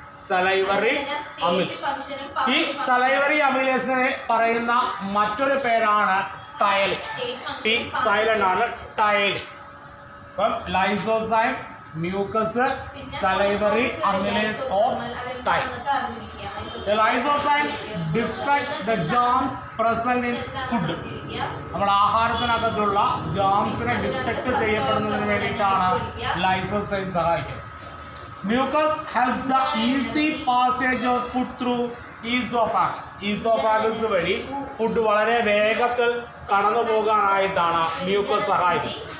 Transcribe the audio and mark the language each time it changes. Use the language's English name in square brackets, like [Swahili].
[Malayalam] Salivary amylase. ഈ salivary അമിലേസിനെ പറയുന്ന മറ്റൊരു പേരാണ് ടയലിൻ. ടി സൈലന്റ് ആണ്, ടയലിൻ. അപ്പം lysozyme, mucus, salivary amylase or ptyalin. [English] The lysozyme destruct the germs present in food. [Malayalam] നമ്മൾ ആഹാരത്തിനകത്തുള്ള ജേംസിനെ ഡിസ്ട്രക്ട് ചെയ്യപ്പെടുന്നതിന് വേണ്ടിയിട്ടാണ് ലൈസോസൈം സഹായിക്കുന്നത്. [English] Mucus helps the easy passage of food through oesophagus. [Malayalam] Oesophagus വഴി food വളരെ വേഗത്തിൽ കടന്നു പോകാനായിട്ടാണ് mucus സഹായിക്കുന്നത്.